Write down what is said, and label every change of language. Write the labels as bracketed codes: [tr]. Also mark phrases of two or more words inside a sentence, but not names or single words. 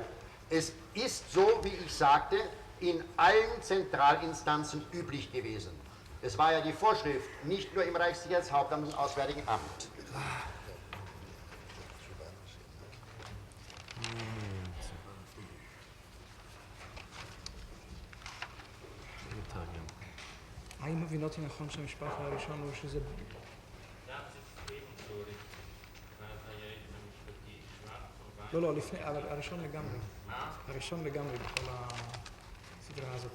[de] Es ist so, wie ich sagte, in allen Zentralinstanzen üblich gewesen. Es war ja die Vorschrift, nicht nur im Reichssicherheitshauptamt und Auswärtigen Amt. [he] האם הבינותי נכון שהמשפט הראשון הוא שזה... לא, לפני, אבל הראשון לגמרי בכל הסדרה הזאת.